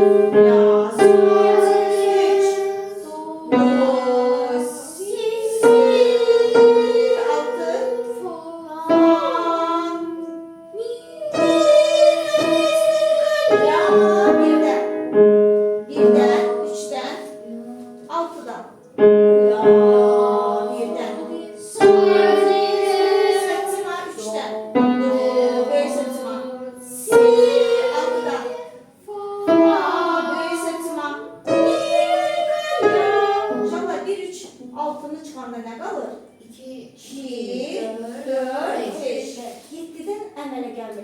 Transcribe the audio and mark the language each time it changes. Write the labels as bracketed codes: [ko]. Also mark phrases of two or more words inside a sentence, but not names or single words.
[az] La, sol, 3, 4, 6, birden, üçten, altıdan. La, birden. Septima, üçten. Do, böyük septima. Si, altıdan. Fa, böyük septima. Uşaqlar, 1, 3, altını çıxanda nə qalır? 2, 4, 5. 7-dən əmələ gəlmir.